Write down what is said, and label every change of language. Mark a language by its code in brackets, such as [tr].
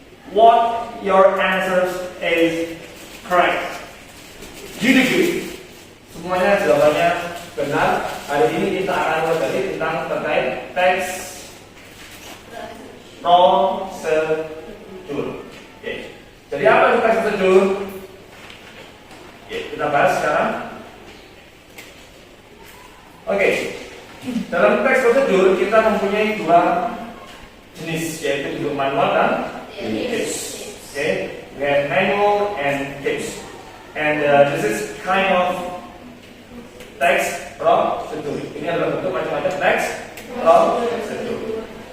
[en] What your answers is correct. You agree? [id] Semuanya jawabannya benar. Hari ini kita akan pelajari tentang terkait teks prosedur. Oke. Jadi apa itu teks prosedur? Oke, kita bahas sekarang. Oke. Dalam teks prosedur kita mempunyai dua jenis, yaitu bentuk manual dan tips. [en] Okay, we have manual and tips, and this is kind of text prosedur. [id] Ini adalah bentuk macam-macam teks prosedur.